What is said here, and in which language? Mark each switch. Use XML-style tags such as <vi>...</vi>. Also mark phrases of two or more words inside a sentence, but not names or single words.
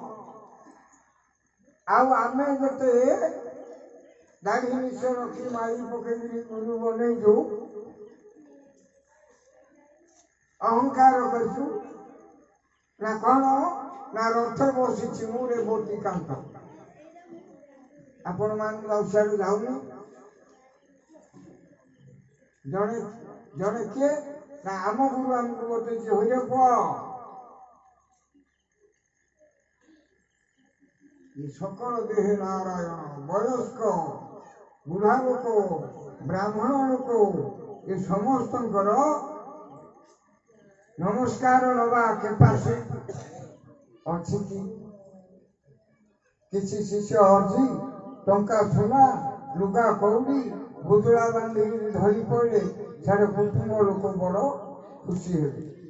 <or>ଆଉ ଆମେ ଯେତେ ଦାଢ଼ି ନିଶ ରଖି ମାଳି ପକେଇକିରି ଗୁରୁ ବନେଇଛୁ ଅହଙ୍କାର କରିଛୁ ନା କ'ଣ ନା ରଥ ବସିଛି ମୁଁ ରେବତୀ କାନ୍ତ ଆପଣମାନଙ୍କୁ ଆଉ ସିଆଡ଼ୁ ଯାଉନି ଜଣେ ଜଣେ କିଏ ନା ଆମ ଗୁରୁ ଆମକୁ ବତେଇଛି ହଇରେ ପୁଅ ସକଳ ଦେହେ ନାରାୟଣ ବୟସ୍କ ବୁଢ଼ା ଲୋକ ବ୍ରାହ୍ମଣ ଲୋକ ଏ ସମସ୍ତଙ୍କର ନମସ୍କାର ନେବା କେପାସି ଅଛି କି କିଛି ଶିଷ୍ୟ ଅଛି ଟଙ୍କା ସୁନା ଲୁଗା କଉଡ଼ି ଗୁଜୁଳା ବାନ୍ଧିକି ଧରି ପଡ଼ିଲେ ସାଡ଼େ କୁଟୁମ୍ବ ଲୋକ ବଡ଼ ଖୁସି ହେବେ।</or>